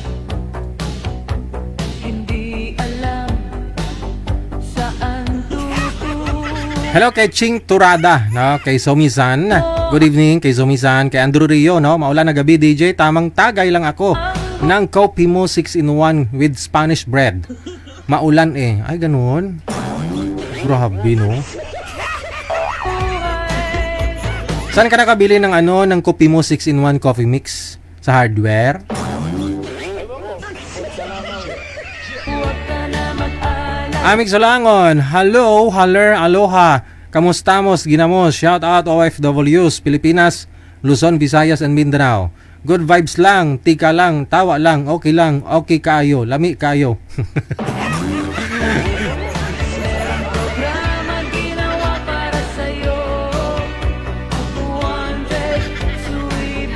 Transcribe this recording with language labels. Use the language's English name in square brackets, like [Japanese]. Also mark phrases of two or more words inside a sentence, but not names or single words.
[Filipino] Hindi alam saan tutungo. Hello kay Ching Turada, no? Kay Somi-san. [English] Good evening [Filipino] kay Somi-san, kay Andrew Rio, no? Maulan na gabi, DJ. Tamang tagay lang ako ng Coffee Mo 6-in-1 [English] with Spanish bread. [Filipino] Maulan eh. Ay, ganun. Grabe, no? Saan ka nakabili ng ng Coffee Mo 6-in-1 [English] coffee mix? [Filipino] Sa hardware? Amig Solangon, hello, haller, aloha. Kamustamos, ginamos, [English] shout out OFWs, [Filipino] Pilipinas, Luzon, Visayas, [English] and Mindanao. Good vibes [Filipino] lang, tika lang, tawa lang, okay kayo, [Hiligaynon] lami kayo. [Filipino] Programa ginawa para sa'yo. [English] 100 sweet.